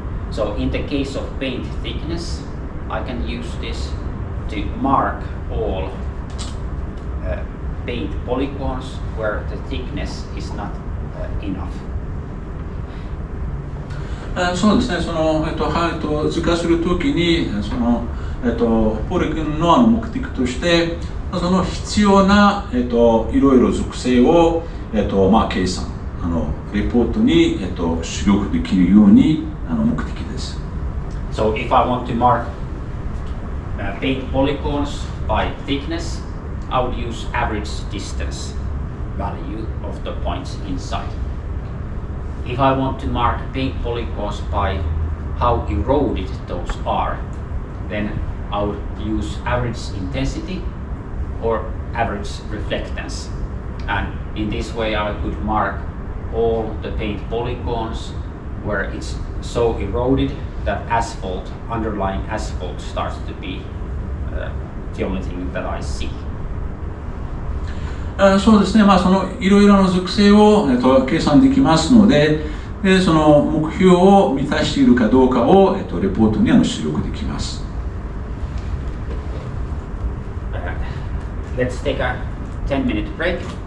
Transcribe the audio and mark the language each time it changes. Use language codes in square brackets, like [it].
[en] So in the case of paint thickness, I can use this to mark all paint polygons where the thickness is not enough. [ja] そうですね、その図化するときにそのポリゴンの目的としてその必要ないろいろ属性を計算レポートに出力できるように目的です。 [en] So if I want to mark paint polygons by thickness, I would use average distance value of the points inside. If I want to mark paint polygons by how eroded those are, then I would use average intensity or average reflectance. And in this way I could mark all the paint polygons where it's so eroded that asphalt, underlying asphalt starts to be the only thing that I see. [ja] そうですね、そのいろいろな属性を、計算できますので、その目標を満たしているかどうかを、レポートに出力できます。 [en] Let's take a 10-minute break.